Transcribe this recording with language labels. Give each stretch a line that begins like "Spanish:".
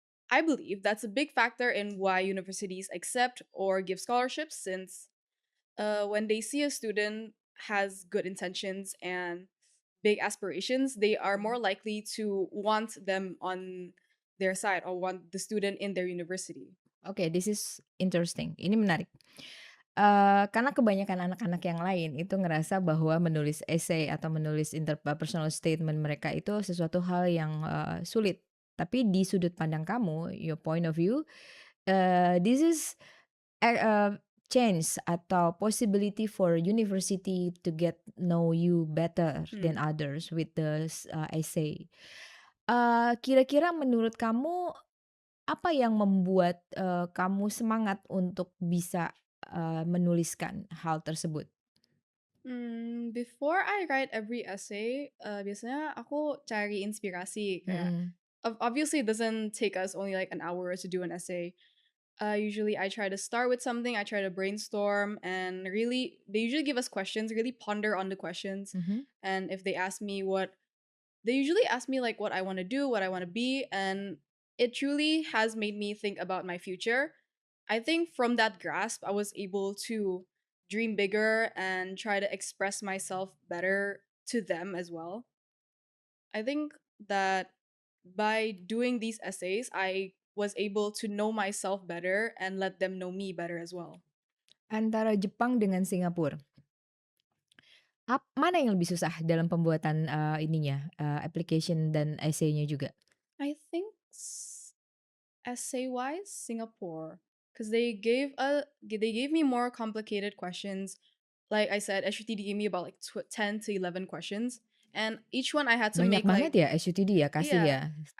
English: I believe that's a big factor in why universities accept or give scholarships, since when they see a student has good intentions and big aspirations, they are more likely to want them on their side or want the student in their university. Oke, this is interesting,
Indonesian: ini menarik. Karena kebanyakan anak-anak yang lain itu ngerasa bahwa menulis essay atau menulis personal statement mereka itu sesuatu hal yang, sulit. Tapi di sudut pandang kamu,
English: your point of view, this is chance atau possibility for university to get know you better than Hmm. others with the essay.
Indonesian: Kira-kira menurut kamu apa yang membuat, kamu semangat untuk bisa, menuliskan hal tersebut?
English: Before I write every essay,
Indonesian: biasanya aku cari inspirasi kayak Mhm,
English: obviously it doesn't take us only like an hour to do an essay. Usually I try to start with something, I try to brainstorm and really they usually give us questions, really ponder on the questions. mhm. And if they ask me what they usually ask me like what I want to do, what I want to be, and it truly has made me think about my future. I think from that grasp, I was able to dream bigger and try to express myself better to them as well. I think that by doing these essays, I was able to know myself better and let them know me better as well.
Indonesian: Antara Jepang dengan Singapura, mana yang lebih susah dalam pembuatan, ininya, application dan essay-nya juga?
English: I think essay wise, Singapore, because they gave me more complicated questions. Like I said, SUTD gave me about like 10 to 11 questions, and each one I had to
Indonesian: Banyak banget
English: like
Indonesian: ya SUTD ya, kasih
English: yeah,
Indonesian: ya?